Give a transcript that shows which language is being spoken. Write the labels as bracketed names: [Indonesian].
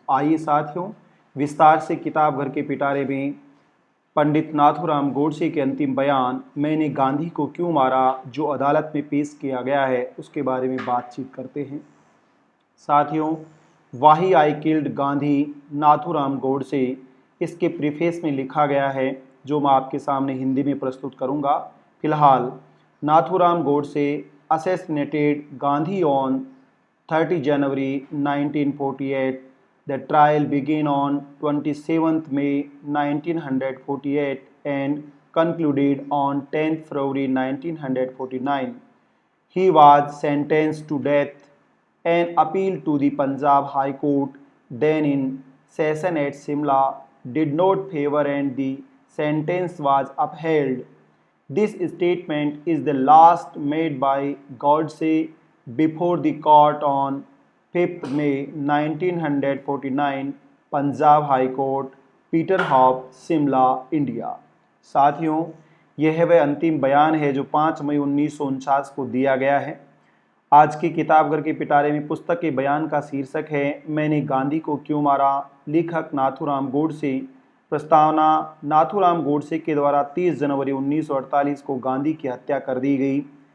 [Hindi] तो आइए साथियों, विस्तार से किताब घर के पिटारे में पंडित नाथूराम गोडसे के अंतिम बयान मैंने गांधी को क्यों मारा, जो अदालत में पेश किया गया है, उसके बारे में बातचीत करते हैं। साथियों, वाही आई किल्ड गांधी नाथूराम गोडसे, इसके प्रीफेस में लिखा गया है, जो मैं आपके सामने हिंदी में प्रस्तुत करूंगा। [English] फिलहाल Nathuram Godse assassinated Gandhi on 30 January 1948. The trial began on 27th May 1948 and concluded on 10th February 1949. He was sentenced to death. An appeal to the Punjab High Court, then in session at Simla, did not favor and the sentence was upheld. This statement is the last made by Godse before the court on 5th May 1949, Punjab high court, Peterhoff, Shimla, India. [Hindi] साथियों, यह वह अंतिम बयान है जो 5 मई 1949 को दिया गया है। आज की किताब घर के पिटारे में पुस्तक के बयान का शीर्षक है मैंने गांधी को क्यों मारा। लेखक नाथूराम गोडसे। प्रस्तावना: नाथूराम गोडसे के द्वारा 30 जनवरी 1948 को गांधी की हत्या कर दी गई।